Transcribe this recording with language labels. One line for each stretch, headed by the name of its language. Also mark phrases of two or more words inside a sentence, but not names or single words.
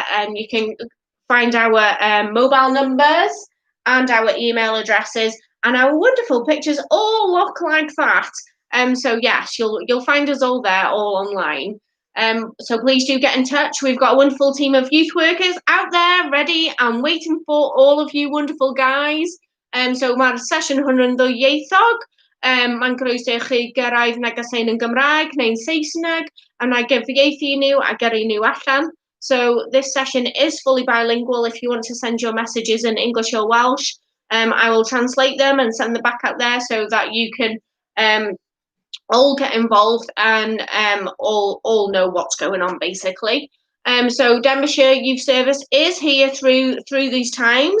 English: And you can find our mobile numbers and our email addresses, and our wonderful pictures all look like that. So yes, you'll find us all there, all online. So please do get in touch. We've got a wonderful team of youth workers out there ready and waiting for all of you wonderful guys.
Welsh: So mae'r sesiwn hwn yn ddwyieithog. Mae'n croeso i chi gyrraedd negeseuon yn Gymraeg neu'n Saesneg, a na gyfieithu nhw a gyrru nhw allan.
English: So this session is fully bilingual. If you want to send your messages in English or Welsh, I will translate them and send them back out there so that you can all get involved and all know what's going on, basically. So Denbighshire Youth Service is here through these times.